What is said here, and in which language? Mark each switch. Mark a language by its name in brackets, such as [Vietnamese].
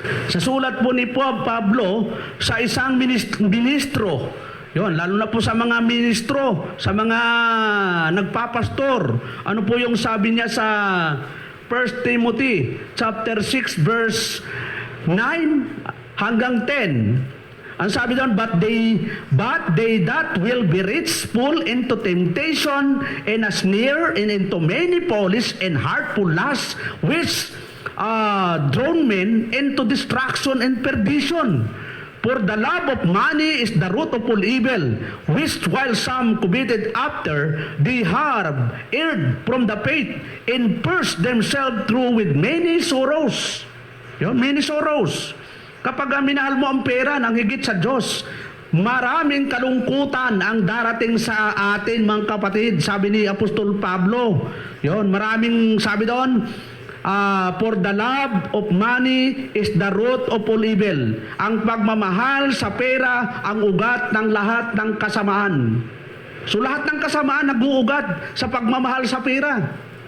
[Filipino] Sa sulat po ni Pablo sa isang ministro, yun, lalo na po sa mga ministro, sa mga nagpapastor. Ano po yung sabi niya sa 1 Timothy chapter 6 verse 9 hanggang 10. Ang sabi doon, [English] but they that will be rich fall into temptation and a snare and into many follies and hurtful lusts which drawn men into destruction and perdition. For the love of money is the root of all evil, which while some coveted after, they have erred from the faith and pierced themselves through with many sorrows. Yun, many sorrows. [Filipino] Kapag minahal mo ang pera ng higit sa Diyos, maraming kalungkutan ang darating sa atin, mga kapatid. Sabi ni Apostol Pablo. [English] Yun, [Filipino] maraming sabi doon, [English] for the love of money is the root of all evil. [Filipino] Ang pagmamahal sa pera ang ugat ng lahat ng kasamaan. So lahat ng kasamaan nag-uugat sa pagmamahal sa pera.